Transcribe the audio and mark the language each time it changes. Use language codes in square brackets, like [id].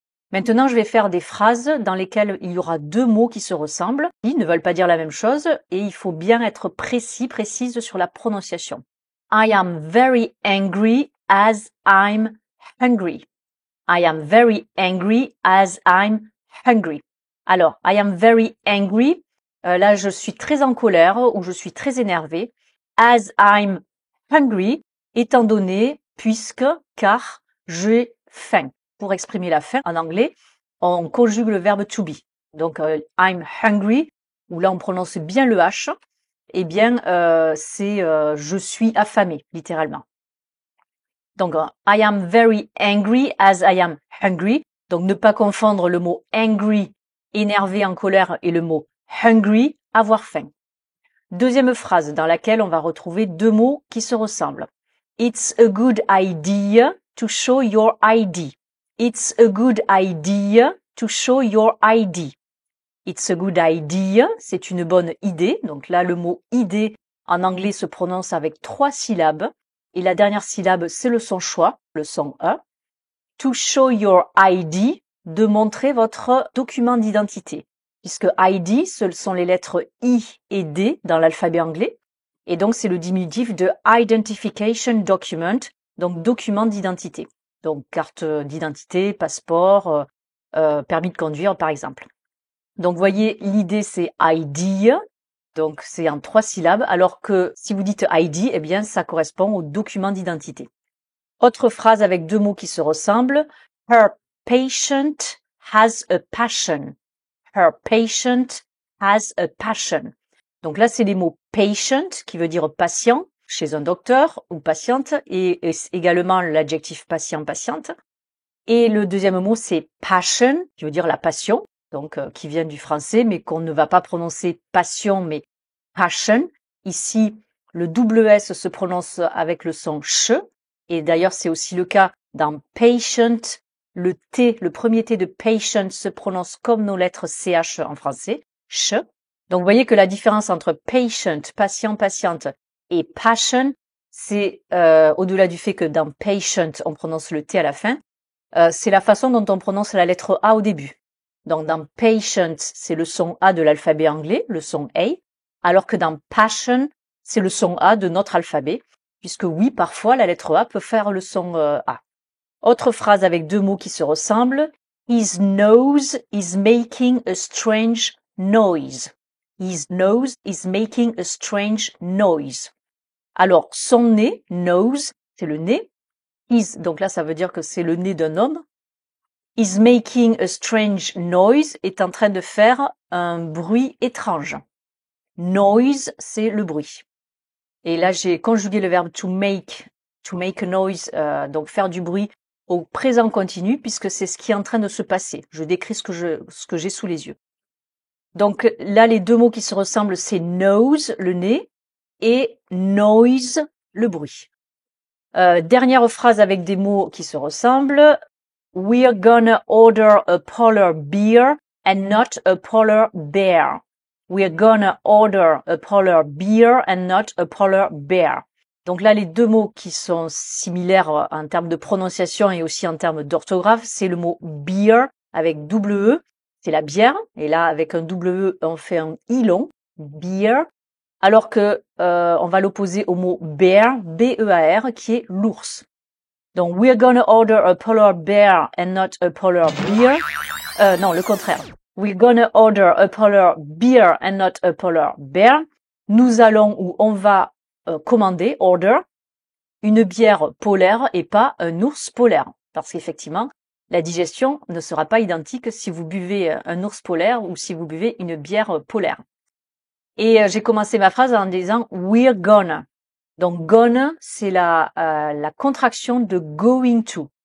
[fr] Maintenant, je vais faire des phrases dans lesquelles il y aura deux mots qui se ressemblent. Ils ne veulent pas dire la même chose et il faut bien être précise sur la prononciation. [en] I am very angry as I'm hungry. I am very angry as I'm hungry. [fr] Alors, [en] I am very angry, [fr] là je suis très en colère ou je suis très énervé. [en] As I'm hungry, [fr] étant donné, puisque, car, j'ai faim. Pour exprimer la faim en anglais, on conjugue le verbe to be. Donc, [en] I'm hungry, [fr] où là on prononce bien le H, eh bien c'est je suis affamé, littéralement. [en] Donc, I am very angry as I am hungry. [fr] Donc, ne pas confondre le mot angry, énervé, en colère, et le mot hungry, avoir faim. Deuxième phrase dans laquelle on va retrouver deux mots qui se ressemblent. [en] It's a good idea to show your ID. It's a good idea to show your ID. It's a good idea, [fr] c'est une bonne idée. Donc là, le mot idée en anglais se prononce avec 3 syllabes. Et la dernière syllabe, c'est le son schwa, le son E. [en] To show your ID, [fr] de montrer votre document d'identité. Puisque ID, ce sont les lettres I et D dans l'alphabet anglais. Et donc, c'est le diminutif de Identification Document, donc document d'identité. Donc, carte d'identité, passeport, permis de conduire, par exemple. Donc, voyez, l'idée, c'est idea. Donc, c'est en 3 syllabes, alors que si vous dites ID, eh bien, ça correspond au document d'identité. Autre phrase avec deux mots qui se ressemblent. [en] Her patient has a passion. Her patient has a passion. [fr] Donc là, c'est les mots patient, qui veut dire patient, chez un docteur ou patiente, et également l'adjectif patient, patiente. Et le deuxième mot, c'est passion, qui veut dire la passion, donc qui vient du français, mais qu'on ne va pas prononcer passion, mais passion. Ici, le double S se prononce avec le son ch, et d'ailleurs, c'est aussi le cas dans patient. Le T, le premier T de patient se prononce comme nos lettres CH en français, ch. Donc, vous voyez que la différence entre patient, patient, patiente, et passion, c'est au-delà du fait que dans patient, on prononce le T à la fin, c'est la façon dont on prononce la lettre A au début. Donc, dans patient, c'est le son A de l'alphabet anglais, le son A, alors que dans passion, c'est le son A de notre alphabet, puisque oui, parfois, la lettre A peut faire le son A. Autre phrase avec deux mots qui se ressemblent. [en] His nose is making a strange noise. His nose is making a strange noise. [fr] Alors, son nez, nose, c'est le nez. Is, donc là, ça veut dire que c'est le nez d'un homme. [en] Is making a strange noise, [fr] est en train de faire un bruit étrange. Noise, c'est le bruit. Et là, j'ai conjugué le verbe [en] to make a noise, [fr] donc faire du bruit, au présent continu, puisque c'est ce qui est en train de se passer. Je décris ce que j'ai sous les yeux. Donc là, les deux mots qui se ressemblent, c'est nose, le nez, et noise, le bruit. Dernière phrase avec des mots qui se ressemblent. [en] We're gonna order a polar bear and not a polar bear. We're gonna order a polar bear and not a polar bear. [fr] Donc là, les deux mots qui sont similaires en termes de prononciation et aussi en termes d'orthographe, c'est le mot beer avec double E, c'est la bière. Et là, avec un double E, on fait un I long, beer. Alors que on va l'opposer au mot bear, B-E-A-R, qui est l'ours. [en] Donc, we're gonna order a polar bear and not a polar bear. [fr] Non, le contraire. [en] We're gonna order a polar bear and not a polar bear. [fr] Nous allons ou on va commander, order, une bière polaire et pas un ours polaire. Parce qu'effectivement, La digestion ne sera pas identique si vous buvez un ours polaire ou si vous buvez une bière polaire. Et j'ai commencé ma phrase en disant [en] we're gonna. [fr] Donc gonna, c'est la contraction de [en] going to.